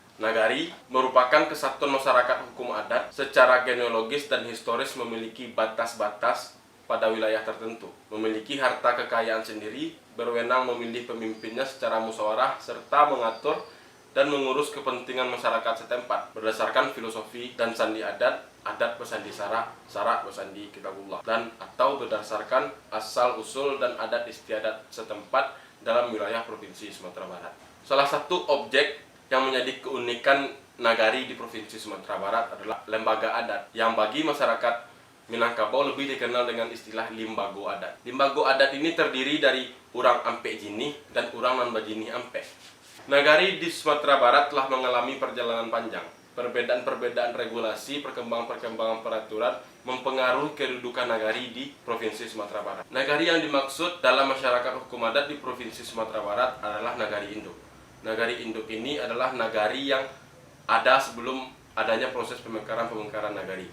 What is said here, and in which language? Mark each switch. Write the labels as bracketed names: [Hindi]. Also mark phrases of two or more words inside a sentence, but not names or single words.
[Indonesian] Nagari merupakan kesatuan masyarakat hukum adat secara genealogis dan historis, memiliki batas-batas pada wilayah tertentu, memiliki harta kekayaan sendiri, berwenang memilih pemimpinnya secara musyawarah, serta mengatur dan mengurus kepentingan masyarakat setempat berdasarkan filosofi dan sandi adat, adat bersandi syarak, syarak bersandi kitabullah, dan atau berdasarkan asal-usul dan adat istiadat setempat dalam wilayah Provinsi Sumatera Barat. Salah satu objek yang menjadi keunikan nagari di Provinsi Sumatera Barat adalah lembaga adat, yang bagi masyarakat Minangkabau lebih dikenal dengan istilah [Minangkabau] limbago adat. Limbago adat [Indonesian] ini terdiri dari [Minangkabau] urang Ampe Jini [Indonesian] dan [Minangkabau] urang Nanbajini Ampe. [Indonesian] Nagari di Sumatera Barat telah mengalami perjalanan panjang. Perbedaan-perbedaan regulasi, perkembangan peraturan mempengaruhi kedudukan nagari di Provinsi Sumatera Barat. Nagari yang dimaksud dalam masyarakat hukum adat di Provinsi Sumatera Barat adalah nagari induk. Nagari induk ini adalah nagari yang ada sebelum adanya proses pemekaran nagari.